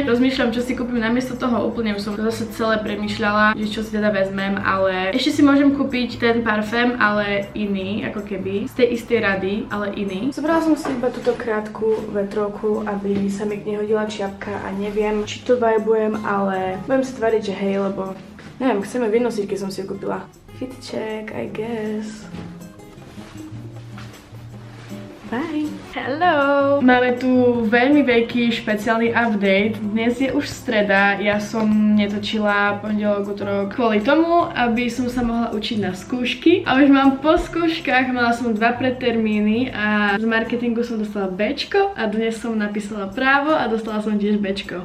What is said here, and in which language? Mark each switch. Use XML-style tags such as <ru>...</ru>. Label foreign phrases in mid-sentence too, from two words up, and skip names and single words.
<sk>Rozmýšľam, čo si kúpim namiesto toho, úplne už som to zase celé premýšľala, že čo si teda vezmem, ale ešte si môžem kúpiť ten parfém, ale iný, ako keby, z tej istej rady, ale iný. Zobrala som si iba túto krátku vetrovku, aby sa mi nehodila čiapka a neviem, či to vibujem, ale budem si tvariť, že hej, lebo neviem, chceme vynosiť, keď som si ju kúpila.</sk> <en>Fit check, I guess. Bye.</en> <sk>Hello! Máme tu veľmi veľký špeciálny update. Dnes je už streda, ja som netočila pondelok, utorok kvôli tomu, aby som sa mohla učiť na skúšky. A už mám po skúškach, mala som 2 predtermíny a z marketingu som dostala Bčko a dnes som napísala právo a dostala som tiež Bčko.</sk>